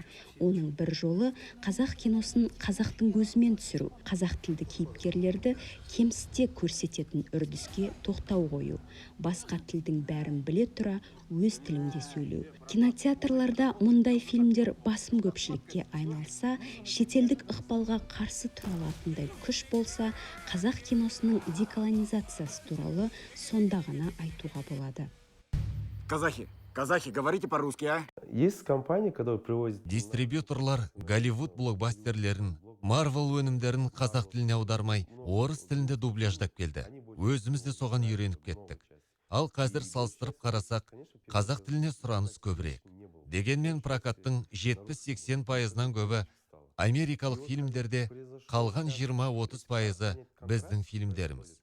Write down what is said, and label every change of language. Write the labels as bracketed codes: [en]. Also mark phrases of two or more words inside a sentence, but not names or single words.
[kk] Оның бір жолы қазақ киносын қазақтың көзімен түсіру, қазақ тілді кейіпкерлерді кемсіте көрсететін үрдіске тоқтау қою, басқа тілдің бәрін біле тұра өз тілінде сөйлеу. Кинотеатрларда мұндай фильмдер басым көпшілікке айналса, шетелдік ықпалға қарсы тұра алатындай күш болса, қазақ киносының деколонизациясы туралы сонда ғана айтуға болады. [ru] Казахи, говорите по-русски, а? Есть компании, которые привозят... [kk] Дистрибьюторлар Голливуд блокбастерлерін, Марвел өнімдерін қазақ тіліне аудармай, орыс тілінде дубляждап келді. Өзіміз де соған үйреніп кеттік. Ал қазір салыстырып қарасақ, қазақ тіліне сұраныс көбірек. Дегенмен прокаттың 70-80%-нан көбі америкалық фильмдерде, қалған 20-30%-ы біздің фильмдеріміз.